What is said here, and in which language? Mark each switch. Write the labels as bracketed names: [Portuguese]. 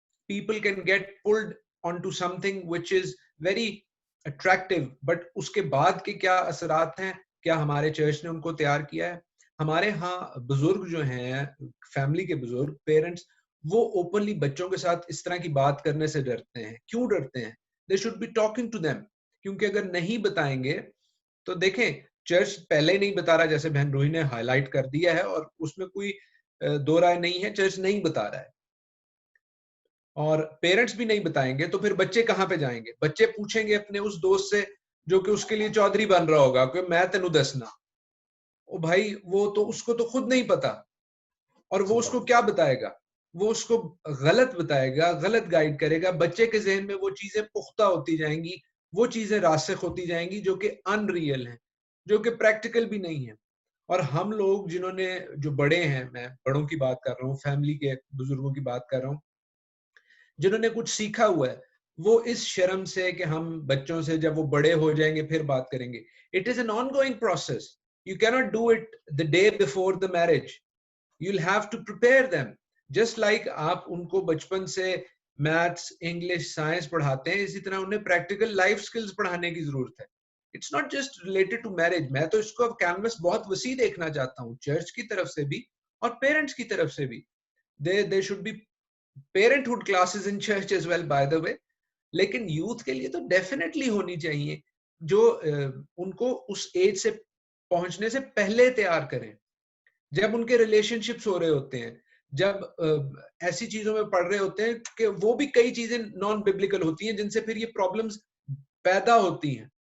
[English] people can get pulled on to something which is very attractive, but [Urdu] اس کے بعد کے کیا اثرات ہیں؟ کیا ہمارے چرچ نے ان کو تیار کیا ہے؟ ہمارے ہاں بزرگ جو ہیں، فیملی کے بزرگ، پیرنٹس، وہ اوپنلی بچوں کے ساتھ اس طرح کی بات کرنے سے ڈرتے ہیں. کیوں ڈرتے ہیں؟ [English] They should be talking to them. [Urdu] کیونکہ اگر نہیں بتائیں گے تو دیکھیں چرچ پہلے ہی نہیں بتا رہا، جیسے بہن روہی نے ہائی لائٹ کر دیا ہے، اور اس میں کوئی دو رائے نہیں ہے، چرچ نہیں بتا رہا ہے اور پیرنٹس بھی نہیں بتائیں گے، تو پھر بچے کہاں پہ جائیں گے؟ بچے پوچھیں گے اپنے اس دوست سے جو کہ اس کے لیے چودھری بن رہا ہوگا کہ [Punjabi] میں تینوں دسنا. [Urdu] او بھائی وہ تو اس کو تو خود نہیں پتا، اور وہ اس کو کیا بتائے گا؟ وہ اس کو غلط بتائے گا، غلط گائیڈ کرے گا. بچے کے ذہن میں وہ چیزیں پختہ ہوتی جائیں گی، وہ چیزیں راسخ ہوتی جائیں گی جو کہ ان ریئل ہیں، جو کہ پریکٹیکل بھی نہیں ہیں. اور ہم لوگ جنہوں نے، جو بڑے ہیں، میں بڑوں کی بات کر رہا ہوں، فیملی کے بزرگوں کی بات کر رہا ہوں، جنہوں نے کچھ سیکھا ہوا ہے، وہ اس شرم سے کہ ہم بچوں سے جب وہ بڑے ہو جائیں گے پھر بات کریں گے. [English] It is an ongoing process. You cannot do it the day before the marriage. You'll have to prepare them. Just like [Urdu] آپ ان کو بچپن سے میتھس، انگلش، سائنس پڑھاتے ہیں، اسی طرح انہیں پریکٹیکل لائف سکلز پڑھانے کی ضرورت ہے. [English] It's not just related to marriage. [Urdu] میں تو اس کو کینوس بہت وسیع دیکھنا چاہتا ہوں، چرچ کی طرف سے بھی اور پیرنٹس کی طرف سے بھی. [English] They should be parenthood classes in church as well, by the way. [Urdu] لیکن یوتھ کے لیے تو ڈیفینیٹلی ہونی چاہیے، جو ان کو اس ایج سے پہنچنے سے پہلے تیار کریں، جب ان کے ریلیشن شپس ہو رہے ہوتے ہیں، جب ایسی چیزوں میں پڑھ رہے ہوتے ہیں کہ وہ بھی کئی چیزیں نان بیبلیکل ہوتی ہیں جن سے پھر یہ پرابلمز پیدا ہوتی ہیں.